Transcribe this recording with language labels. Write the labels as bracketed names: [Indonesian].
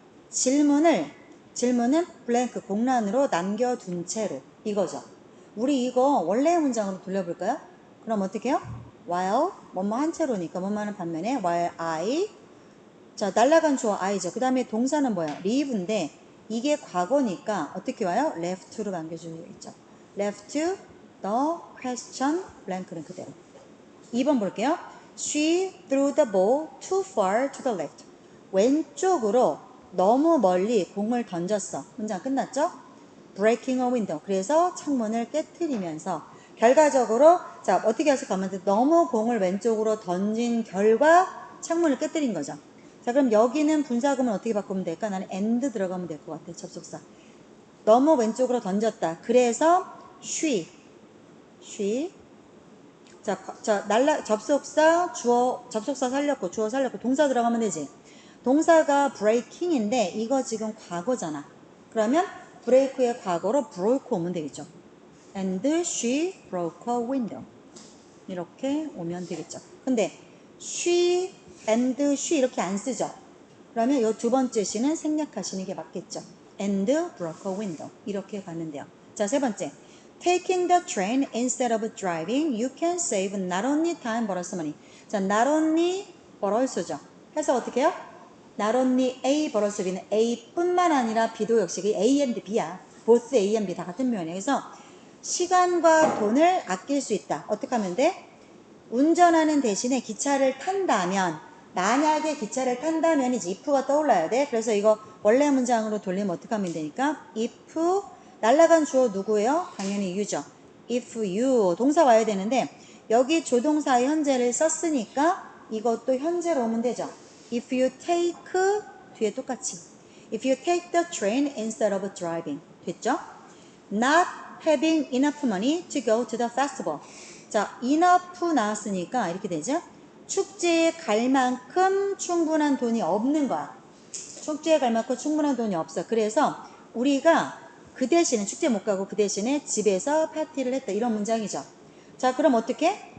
[Korean] 질문은 blank 공란으로 남겨둔 채로 이거죠. 우리 이거 원래의 문장으로 돌려볼까요? 그럼 어떻게 해요? while 뭐뭐 한 채로니까 뭐뭐하는 반면에 [English] while I [Korean] 자 날아간 주어 I죠. 그 다음에 동사는 뭐야? leave인데 이게 과거니까 어떻게 와요? left로 남겨주겠죠. [English] left the question blank [Korean] 는 그대로. 2번 볼게요. [English] She threw the ball too far to the left. [Korean] 왼쪽으로 너무 멀리 공을 던졌어. 문장 끝났죠? [English] breaking a window. [Korean] 그래서 창문을 깨트리면서 결과적으로 자 어떻게 해서 가면 돼? 너무 공을 왼쪽으로 던진 결과 창문을 깨트린 거죠. 자 그럼 여기는 분사구문 어떻게 바꾸면 될까? 나는 and 들어가면 될 것 같아. 접속사. 너무 왼쪽으로 던졌다. 그래서 she 접속사 접속사 살렸고 주어 살렸고 동사 들어가면 되지. 동사가 breaking인데 이거 지금 과거잖아. 그러면 break의 과거로 broke 오면 되겠죠. [English] And she broke a window. [Korean] 이렇게 오면 되겠죠. 근데 she and she 이렇게 안 쓰죠. 그러면 이 두 번째 she는 생략하시는 게 맞겠죠. [English] And broke a window. [Korean] 이렇게 가면 돼요. 자, 세 번째. [English] Taking the train instead of driving, you can save not only time but also money. [Korean] 자, not only but also죠. 해서 어떻게 해요? [English] Not only A but also B [Korean] 는 A뿐만 아니라 B도 역시 A and B야. [English] both A and B [Korean] 다 같은 표현이에요. 그래서 시간과 돈을 아낄 수 있다. 어떻게 하면 돼? 운전하는 대신에 기차를 탄다면 만약에 기차를 탄다면이지 if가 떠올라야 돼. 그래서 이거 원래 문장으로 돌리면 어떻게 하면 되니까 if 날아간 주어 누구예요? 당연히 you죠. if you 동사 와야 되는데 여기 조동사의 현재를 썼으니까 이것도 현재로 오면 되죠. [English] if you take [Korean] 뒤에 똑같이 [English] if you take the train instead of driving [Korean] 됐죠? [English] not having enough money to go to the festival. [Korean] 자, enough 나왔으니까 이렇게 되죠. 축제에 갈 만큼 충분한 돈이 없는 거야. 축제에 갈 만큼 충분한 돈이 없어. 그래서 우리가 그 대신에 축제 못 가고 그 대신에 집에서 파티를 했다. 이런 문장이죠. 자, 그럼 어떻게?